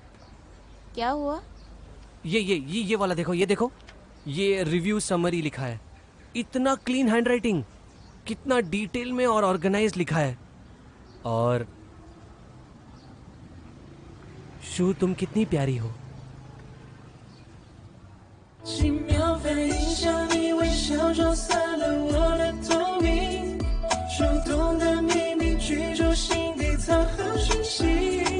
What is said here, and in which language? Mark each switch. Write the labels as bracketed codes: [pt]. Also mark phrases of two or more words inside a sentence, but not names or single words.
[hi] क्या हुआ? ये वाला देखो, ये देखो, ये [en] review summary [hi] लिखा है। इतना [en] clean handwriting, [hi] कितना डिटेल में और ऑर्गेनाइज लिखा है। और शू, तुम कितनी प्यारी हो। [zh] 轻描淡影向你微笑，就散了我的透明，触动的秘密，居住心底藏好讯息。